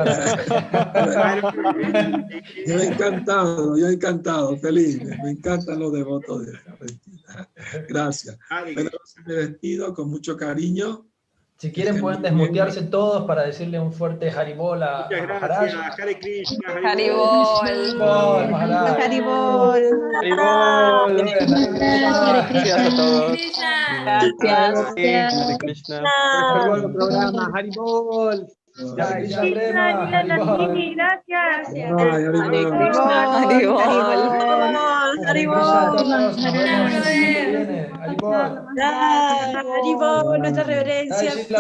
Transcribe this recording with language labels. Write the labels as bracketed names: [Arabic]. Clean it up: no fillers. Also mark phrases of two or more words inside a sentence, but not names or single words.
[Spanish] Yo encantado, feliz. Me encantan los devotos de Argentina. Gracias. Bueno, me despido con mucho cariño. Si quieren pueden desmutearse todos para decirle un fuerte Haribol a Maharaj. Hare Krishna. Haribol. Haribol. Gracias a todos. Gracias. Hare Krishna. Programa Haribol. Gracias. Haribol, nuestra reverencia.